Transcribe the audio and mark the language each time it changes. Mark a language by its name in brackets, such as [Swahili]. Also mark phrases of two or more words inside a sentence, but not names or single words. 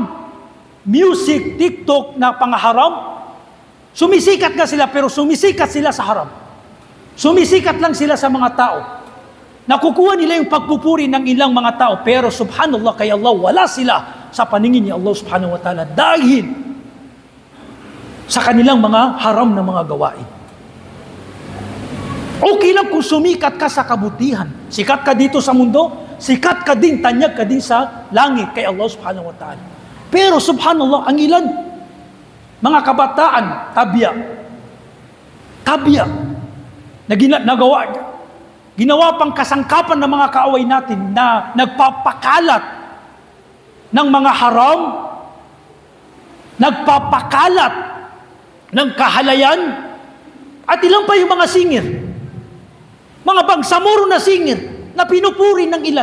[Filipino] Music, TikTok na pangaharam. Sumisikat nga sila pero sumisikat sila sa haram. Sumisikat lang sila sa mga tao. Nakukuha nila yung pagpupuri ng ilang mga tao, pero subhanallah kay Allah, wala sila sa paningin ni Allah [Arabic] subhanahu wa ta'ala [Filipino] dahil sa kanilang mga haram na mga gawain. Okay lang kung sumikat ka sa kabutihan. Sikat ka dito sa mundo, sikat ka din, tanyag ka din sa langit kay Allah [Arabic] subhanahu wa ta'ala. [Filipino] Pero subhanallah, ang ilan, mga kabataan, tabya, ginawa pang kasangkapan ng mga kaaway natin na nagpapakalat ng mga haram, nagpapakalat ng kahalayan, at ilang pa yung mga singir, mga bangsamoro na singir na pinupuri ng ilan.